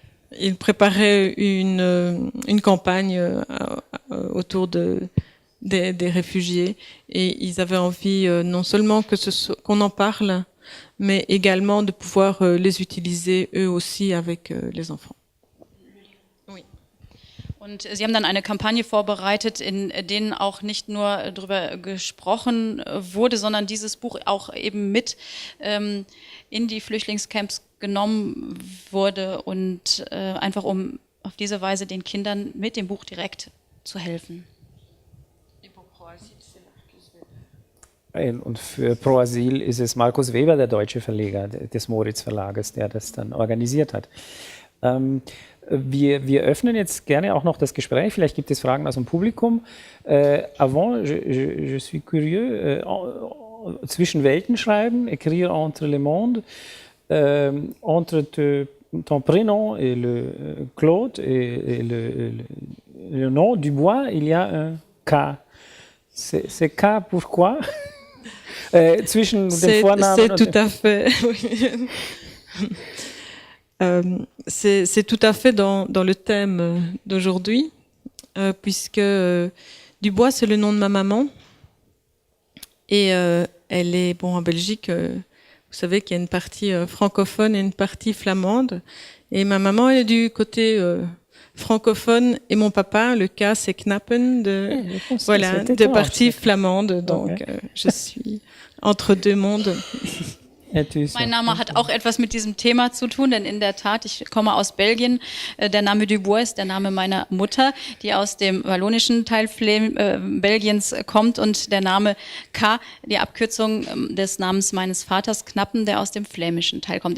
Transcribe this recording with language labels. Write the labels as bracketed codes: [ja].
[fr] Ils préparaient une campagne autour des réfugiés et ils avaient envie non seulement qu'on en parle, mais également de pouvoir les utiliser eux aussi avec les enfants. Oui. [de] Und sie haben dann eine Kampagne vorbereitet, in denen auch nicht nur darüber gesprochen wurde, sondern dieses Buch auch eben mit in die Flüchtlingscamps genommen wurde und einfach um auf diese Weise den Kindern mit dem Buch direkt zu helfen. Und für Pro Asyl ist es Markus Weber, der deutsche Verleger des Moritz Verlages, der das dann organisiert hat. Wir öffnen jetzt gerne auch noch das Gespräch. Vielleicht gibt es Fragen aus dem Publikum. [fr] Avant, je suis curieux. [de] Zwischen Welten schreiben, [fr] écrire entre les mondes. Entre ton prénom et le Claude et le nom Dubois, il y a un K. C'est K pourquoi? [de] Zwischen dem Vornamen [fr] c'est tout à fait. C'est tout à fait dans le thème d'aujourd'hui, puisque Dubois, c'est le nom de ma maman. Et elle est, en Belgique, vous savez qu'il y a une partie francophone et une partie flamande. Et ma maman, elle est du côté francophone et mon papa, le cas, c'est Knappen, de partie flamande. Donc, je suis entre deux mondes. [de] Mein Name hat auch etwas mit diesem Thema zu tun, denn in der Tat, ich komme aus Belgien. Der Name Dubois ist der Name meiner Mutter, die aus dem wallonischen Teil Belgiens kommt, und der Name K, die Abkürzung des Namens meines Vaters Knappen, der aus dem flämischen Teil kommt.